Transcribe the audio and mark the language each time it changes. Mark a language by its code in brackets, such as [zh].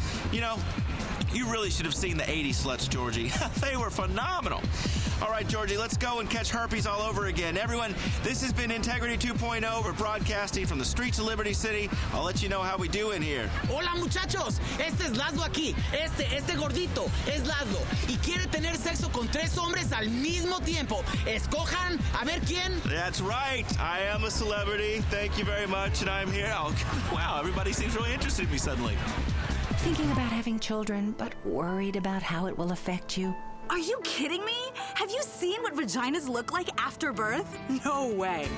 [en] You know, you really should have seen the 80s sluts, Georgie. They were phenomenal. All right, Georgie, let's go and catch herpes all over again. Everyone, this has been Integrity 2.0. We're broadcasting from the streets of Liberty City. I'll let you know how we do in here. [es] Hola, muchachos. Este es Laszlo aquí. Este gordito es Laszlo. Y quiere tener sexo con 3 hombres al mismo tiempo. Escojan a ver quién. [en] That's right. I am a celebrity. Thank you very much, and I'm here. Oh, wow, everybody seems really interested in me suddenly. Thinking about having children, but worried about how it will affect you? Are you kidding me? Have you seen what vaginas look like after birth? No way.